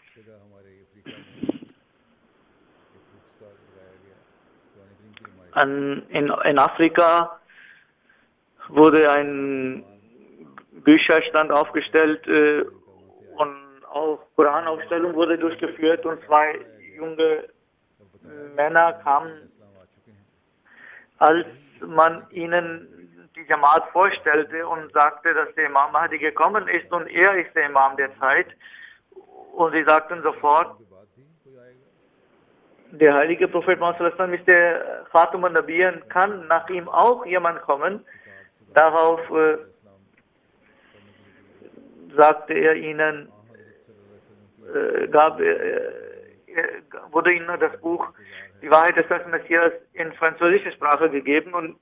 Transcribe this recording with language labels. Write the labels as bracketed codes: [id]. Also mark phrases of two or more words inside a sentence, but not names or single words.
[de] In Afrika wurde ein Bücherstand aufgestellt und auch Koranaufstellung wurde durchgeführt, und 2 junge Männer kamen, als man ihnen die Jamaat vorstellte und sagte, dass der Imam Mahdi gekommen ist und er ist der Imam der Zeit. Und sie sagten sofort, der heilige Prophet Muhammad ist der [ar] خاتم النبيين, [de] kann nach ihm auch jemand kommen? Darauf sagte er ihnen, wurde ihnen das Buch Die Wahrheit des Messias in französischer Sprache gegeben